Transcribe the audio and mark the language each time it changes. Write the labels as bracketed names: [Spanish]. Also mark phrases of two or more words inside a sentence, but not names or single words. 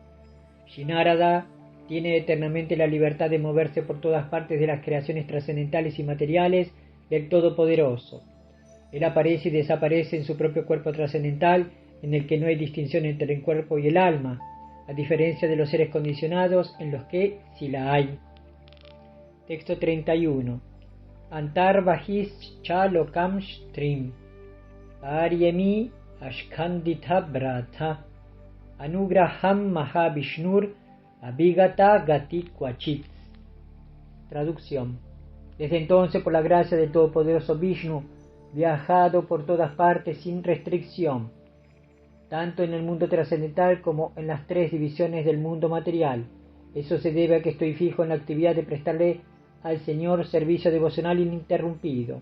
[Spanish] Shri Narada tiene eternamente la libertad de moverse por todas partes de las creaciones trascendentales y materiales del Todopoderoso. Él aparece y desaparece en su propio cuerpo trascendental, en el que no hay distinción entre el cuerpo y el alma, a diferencia de los seres condicionados, en los que sí la hay. Texto 31. [Sanskrit] Antar Bahis Chalokam Strim Aryemi Ashkandita Brata Anugraham Mahavishnur Abhigata Gati Kwachit. [Spanish] Traducción. Desde entonces, por la gracia del Todopoderoso Vishnu, viajado por todas partes sin restricción, tanto en el mundo trascendental como en las tres divisiones del mundo material. Eso se debe a que estoy fijo en la actividad de prestarle al Señor servicio devocional ininterrumpido.